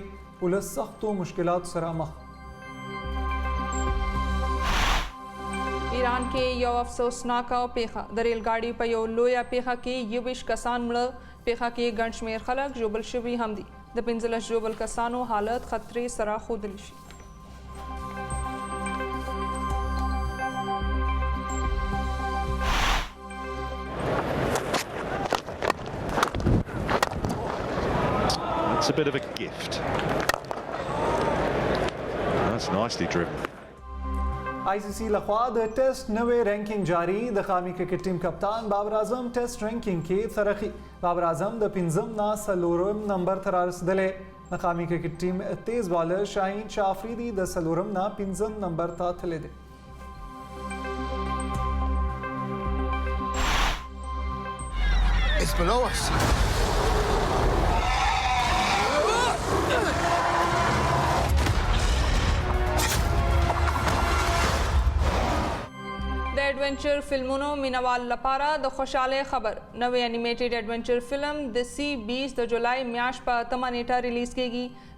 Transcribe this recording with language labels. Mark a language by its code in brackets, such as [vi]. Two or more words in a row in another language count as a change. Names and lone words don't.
[ps] ولس سختو مشکلاتو سره مخ. ایران کې یو افسوسناکه پیښه. د ریل ګاډي په یو لویه پیښه کې 21 کسان مړه. پیښه کې ګڼ شمېر خلک ژوبل شوي هم دي. د 15 ژوبل کسانو حالت خطرې سره ښودلی شي. [en] It's a bit of a gift. That's nicely driven. [ps] ICC لخوا د ټیسټ نوې رینکینګ جاری. د قومي کرکټ ټیم کپتان بابر اعظم ټیسټ رینکینګ کې ترقی. بابر اعظم د 5 نه 4 نمبر ته رارسېدلی. مقامی کرکٹ ټیم تیز بالر شاهین شاه افریدي د څلورم نه 5 نمبر ته تللی دی. [en] It's below us. [ps] د ایڈونچر فلمونو مینوال لپاره د خوشاله خبر نوې انیمیټډ ایڈونچر فلم د سی 20 د جولای میاشت په 8 نیټه ریلیز کیږي.